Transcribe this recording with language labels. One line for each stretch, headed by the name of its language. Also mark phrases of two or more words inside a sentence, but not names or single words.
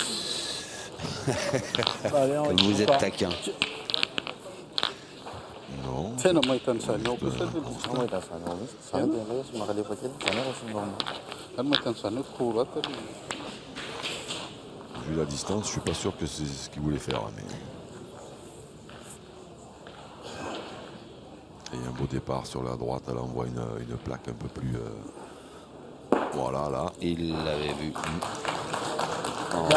French: Allez, on Comme y vous va. êtes taquin. Non.
Malagasy: Tena mahita an'izany ao kosa
French: Juste,
Malagasy: Kan mahita an'izany hoe korata
French: Vu la distance, je suis pas sûr que c'est ce qu'il voulait faire. Mais... Et un beau départ sur la droite. Là, on voit une plaque un peu plus... Voilà, là. Il l'avait vu. Bien,